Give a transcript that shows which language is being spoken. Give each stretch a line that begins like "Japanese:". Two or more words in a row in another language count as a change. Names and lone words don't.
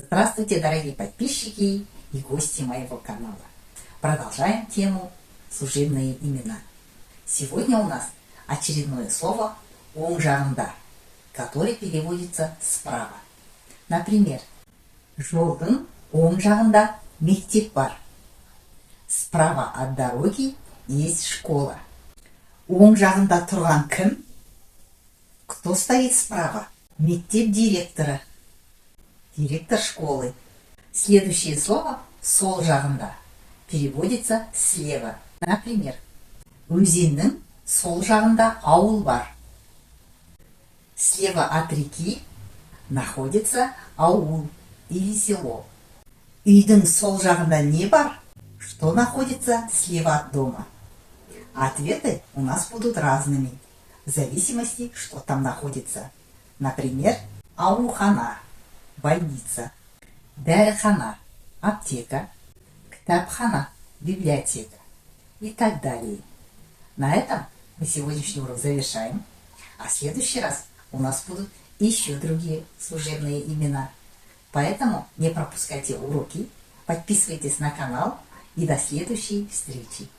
Russian: Здравствуйте, дорогие подписчики и гости моего канала. Продолжаем тему служебные имена. Сегодня у нас очередное слово
Kazakh: «оң жағында»,
Russian: которое переводится справа. Например,
Kazakh: жолдың оң жағында мектеп бар.
Russian: Справа от дороги есть школа.
Kazakh: Оң жағында тұрған кім?
Russian: Кто стоит справа?
Kazakh: Мектеп директора.
Russian: Директор школы. Следующее слово
Kazakh: «сол жағында»
Russian: переводится слева. Например,
Kazakh: өзеннің сол жағында ауыл бар.
Russian: Слева от реки находится аул или село.
Kazakh: Үйдің сол жағында не бар?
Russian: Что находится слева от дома? Ответы у нас будут разными, в зависимости, что там находится. Например,
Kazakh: аурухана – больница, дәріхана – аптека, кітапхана –
Russian: библиотека и так далее. На этом мы сегодняшний урок завершаем, а в следующий раз у нас будут еще другие служебные имена. Поэтому не пропускайте уроки, подписывайтесь на канал и до следующей встречи.